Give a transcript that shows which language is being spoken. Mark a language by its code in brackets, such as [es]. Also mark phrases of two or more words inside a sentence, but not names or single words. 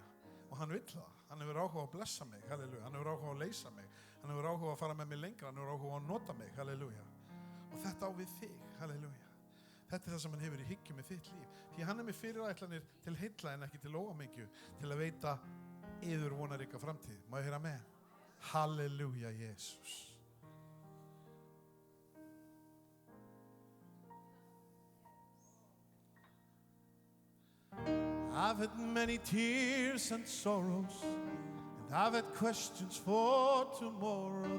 [is] Og hann vill það, hann hefur áhuga að blessa mig, halleluja. Hann hefur áhuga að leysa mig, hann hefur áhuga að fara með mig lengra, hann hefur áhuga að nota mig, halleluja. Og þetta á við þig, halleluja. Þetta það sem hann hefur í hyggju með þitt líf. Því hann með fyrirætlanir til heilla en ekki til óhamingju, til að veita yður vonaríka framtíð. Má ég heyra amen? Halleluja, Jesus. [en] I've had many tears and sorrows, and I've had questions for tomorrow.